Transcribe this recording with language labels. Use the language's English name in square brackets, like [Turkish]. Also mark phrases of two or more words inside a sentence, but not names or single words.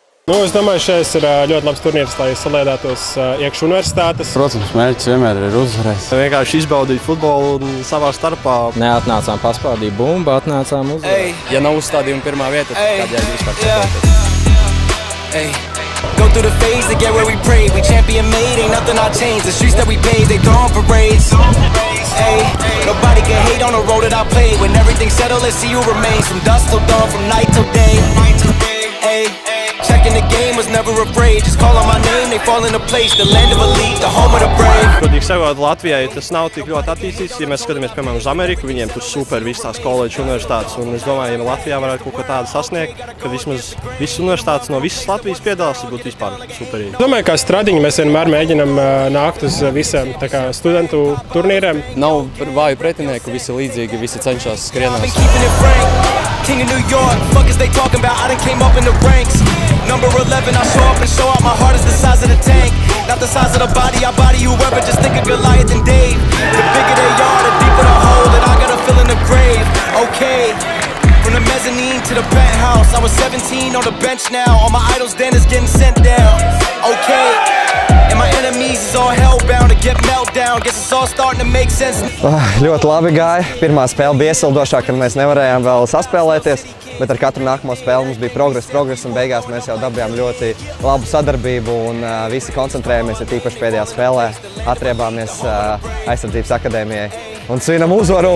[Latvian] Es domāju, šis ir ļoti labs turnīrs, lai saliedētos iekš universitātes. Protams, mērķis vienmēr ir uzvarēt. Vienkārši izbaudīt futbolu savā starpā. Neatnācām paspārdīt bumbu, atnācām uzvarēt. Ja nav uzstādījuma pirmā vieta, tad kādēļ vispār [English] Go through the phase to get where we pray. We champion made, ain't nothing I changed. The streets that we paved, they throwing parades. Ay, nobody can hate on the road that I played. When everything's settled, let's see who remains. From dusk till dawn, from night till day. Ay, checking the game, was never afraid. Just call on my name, they fall into place. The land of elite, the home of the brave. [Latvian] Godīgi sakot, Latvijai tas nav tik ļoti attīstīts. Ja mēs skatāmies, piemēram, uz Ameriku, viņiem tur super visas tās koledžas universitātes. Un es domāju, ja Latvijā varētu kaut ko tādu sasniegt, ka vismaz visas universitātes no visas Latvijas piedalās, tas būtu vispār superīgi. Es domāju, kā stradiņi mēs vienmēr mēģinam nākt uz visiem studentu turnīriem. Nav vāju pretinieku, visi līdzīgi, visi cenšas skrienās. [English] King of New York, fuck is they talking about? I done came up in the ranks. Number 11, I show up and show out. My heart is the size of the tank, not the size of the body. I body whoever, just think of Goliath and Dave. The bigger they are, the deeper the hole that I gotta fill in the grave. Okay, from the mezzanine to the penthouse. I was 17 on the bench now. All my idols then is getting sent down. Okay, and my enemies is all hellbound to get meltdown. Guess it's all starting to make sense. [Latvian] Ļoti labi gāja. Pirmā spēle bija iesildošāka, kad mēs nevarējām vēl saspēlēties, bet ar katru nākamo spēli mums bija progress, un beigās mēs jau dabījām ļoti labu sadarbību un visi koncentrējamies, tīpaši pēdējā spēlē atriebāmies aizsardzības akadēmijai un svinam uzvaru.